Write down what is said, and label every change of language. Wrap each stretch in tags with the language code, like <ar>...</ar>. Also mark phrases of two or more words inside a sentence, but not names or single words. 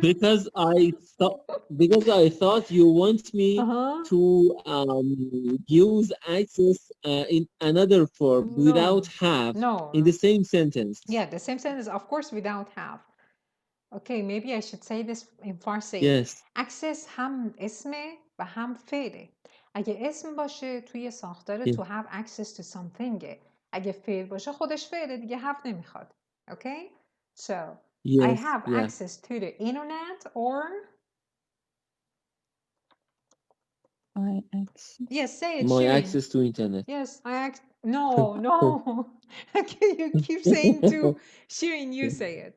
<en>Because I thought you want me to use access in another form without have in the same sentence. Yeah, the same sentence, of course, without have. Okay, maybe I should say this in Farsi. Yes.</en> <fa>Access هم اسمه و هم فعله. اگه اسم باشه توی ساختار</fa> <en>to have access to something.</en> <fa>اگه فعل باشه خودش فعله دیگه have نمیخواد. Okay?</fa> <en>So, I have access to the internet or I access. Yes, say it. My Shirin. access to internet. Yes, no. Okay, you keep saying to Shirin, you say it.</en>